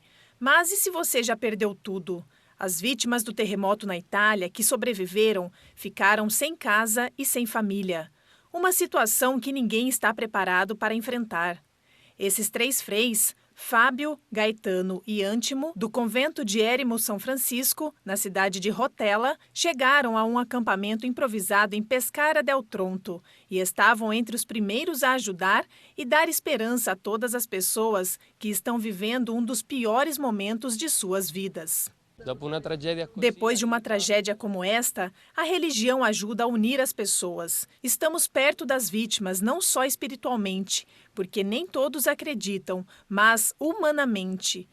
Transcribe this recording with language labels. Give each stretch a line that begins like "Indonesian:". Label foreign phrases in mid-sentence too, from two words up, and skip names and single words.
Portuguese: Mas e se você já perdeu tudo? As vítimas do terremoto na Itália, que sobreviveram, ficaram sem casa e sem família. Uma situação que ninguém está preparado para enfrentar. Esses 3 freis, Fábio, Gaetano e Antimo, do convento de Eremo São Francisco, na cidade de Rotella, chegaram a um acampamento improvisado em Pescara del Tronto e estavam entre os primeiros a ajudar e dar esperança a todas as pessoas que estão vivendo um dos piores momentos de suas vidas. Depois de uma tragédia como esta, a religião ajuda a unir as pessoas. Estamos perto das vítimas, não só espiritualmente, porque nem todos acreditam, mas humanamente.